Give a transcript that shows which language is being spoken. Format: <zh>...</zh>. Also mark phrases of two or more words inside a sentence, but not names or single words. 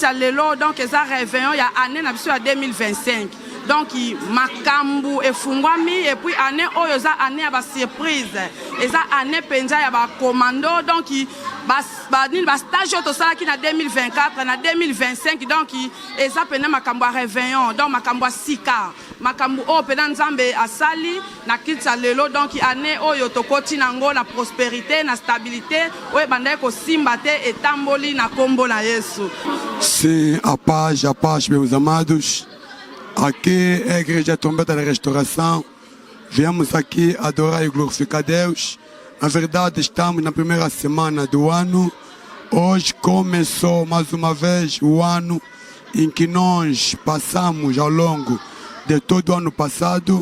<ln>à lelo donc eza réveillon ya année na biso ya 2025 donc makambo efungwami</ln> <fr>et puis</fr> <ln>année oyo eza année ya ba surprise eza année penza ya ba commando donc ba stage oyo tosalaki na 2024 na 2025 donc eza pena makambo ya réveillon donc makambo ya sika makambo oyo pena nzambe asali na kiti ya lelo donc année oyo tokoti nango na prospérité na stabilité oyo ebandaki kosimba te etamboli na kombo na Yesu.</ln> <pt>Sim, a paz, meus amados. Aqui é a Igreja Trombeta da Restauração. Viemos aqui adorar e glorificar Deus. Na verdade, estamos na primeira semana do ano. Hoje começou mais uma vez o ano em que nós passamos ao longo de todo o ano passado.</pt>